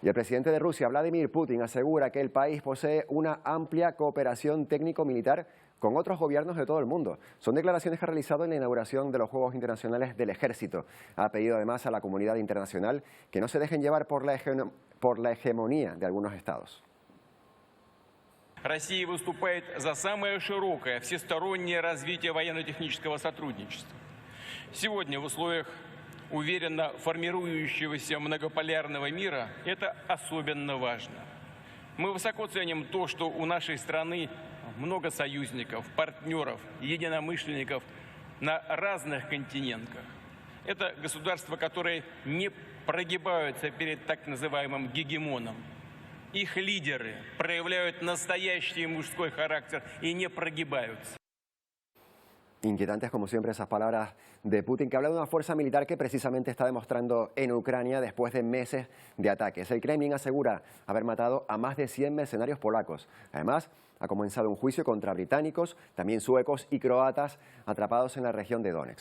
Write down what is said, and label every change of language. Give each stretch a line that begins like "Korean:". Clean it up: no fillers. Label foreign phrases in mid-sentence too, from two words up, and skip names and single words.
Spanish: Y el presidente de Rusia, Vladimir Putin, asegura que el país posee una amplia cooperación técnico-militar con otros gobiernos de todo el mundo. Son declaraciones que ha realizado en la inauguración de los Juegos Internacionales del Ejército. Ha pedido además a la comunidad internacional que no se dejen llevar por la hegemonía de algunos estados.
Russian: Россия выступает за самое широкое всестороннее развитие военно-технического сотрудничества. Сегодня в условиях уверенно формирующегося многополярного мира это особенно важно. Мы высоко ценим то, что у нашей страны много союзников, партнеров, единомышленников на разных континентах. Это государства, которые не прогибаются перед так называемым гегемоном. Их лидеры проявляют настоящий мужской характер и не прогибаются.
Spanish: Inquietantes, como siempre, esas palabras de Putin, que habla de una fuerza militar que precisamente está demostrando en Ucrania después de meses de ataques. El Kremlin asegura haber matado a más de 100 mercenarios polacos. Además, ha comenzado un juicio contra británicos, también suecos y croatas atrapados en la región de Donetsk.